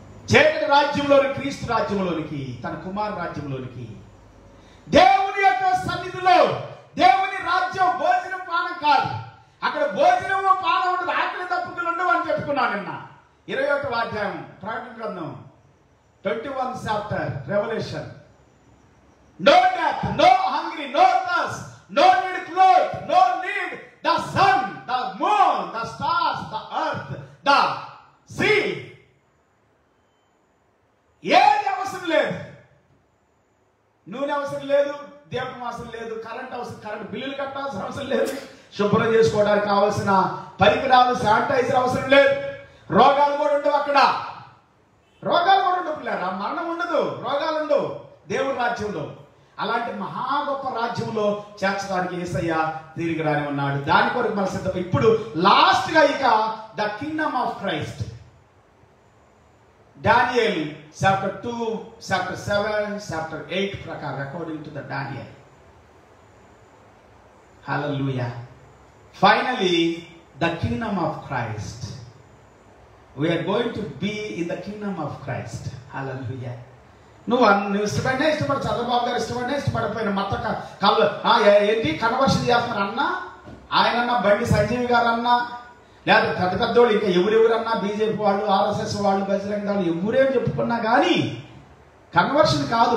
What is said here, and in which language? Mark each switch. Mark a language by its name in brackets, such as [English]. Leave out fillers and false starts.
[Telugu] చీకటి రాజ్యంలోని క్రీస్తు రాజ్యంలోనికి, తన కుమారు రాజ్యంలోనికి, దేవుని యొక్క సన్నిధిలో. దేవుని రాజ్యం భోజనం పానం కాదు. అక్కడ భోజనము పానం ఉండదు, ఆకలి దప్పుకులు ఉండవు అని చెప్పుకున్నాను నిన్న. 21వ అధ్యాయం ప్రకటన గ్రంథం [English] 21 chapter Revelation. No death, no hungry, no thirst, no need clothes, no need the sun, the moon, the stars, the earth, the sea. [Telugu] ఏది అవసరం లేదు. నూనె అవసరం లేదు, దీపం అవసరం లేదు, కరెంట్ అవసరం, కరెంట్ బిల్లులు కట్టాల్సిన అవసరం లేదు, శుభ్రం చేసుకోవడానికి కావాల్సిన పరికరాలు, శానిటైజర్ అవసరం లేదు. రోగాలు కూడా ఉండవు అక్కడ. రోగాలు కూడా ఉండవు పిల్లారా, మరణం ఉండదు, రోగాలు ఉండవు దేవుడి రాజ్యంలో. అలాంటి మహా గొప్ప రాజ్యంలో చేర్చడానికి యేసయ్య తిరిగి రాని ఉన్నాడు. దాని కొరకు మన సిద్ధం. ఇప్పుడు లాస్ట్ గా ఇక [English] the kingdom of Christ, [Telugu] Daniel chapter 2, chapter 7, chapter 8 ప్రకారం, [English] According to the Daniel. [Telugu] Hallelujah. [English] Finally the kingdom of Christ, we are going to be in the kingdom of Christ. Hallelujah. [Telugu] నువ్వు ఇష్టపడినా ఇష్టపడ, చంద్రబాబు గారు ఇష్టపడినా ఇష్టపడిపోయిన మత కళ్ళు ఏంటి కన్వర్షన్ చేస్తున్నారు అన్నా, ఆయనన్నా, బండి సంజీవి గారు అన్నా, లేదా పెద్ద పెద్దోళ్ళు ఇంకా ఎవరెవరన్నా, బీజేపీ వాళ్ళు, ఆర్ఎస్ఎస్ వాళ్ళు, బజరంగ వాళ్ళు ఎవరేం చెప్పుకున్నా కానీ కన్వర్షన్ కాదు.